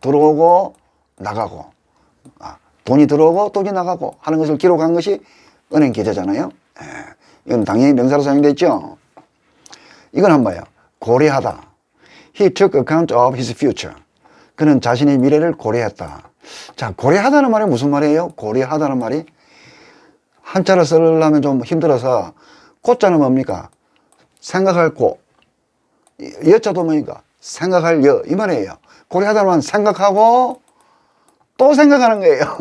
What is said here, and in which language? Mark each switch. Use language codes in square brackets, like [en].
[ko] 들어오고 나가고, 돈이 들어오고 돈이 나가고 하는 것을 기록한 것이 은행 계좌잖아요. 예, 이건 당연히 명사로 사용됐죠. 이건 한 봐요. 고려하다. [en] He took account of his future. [ko] 그는 자신의 미래를 고려했다. 자, 고려하다는 말이 무슨 말이에요? 고려하다는 말이 한자를 쓰려면 좀 힘들어서 고자는 뭡니까? 생각할 고, 여자도 뭡니까? 생각할 여, 이 말이에요. 고려하다는 말은 생각하고 또 생각하는 거예요.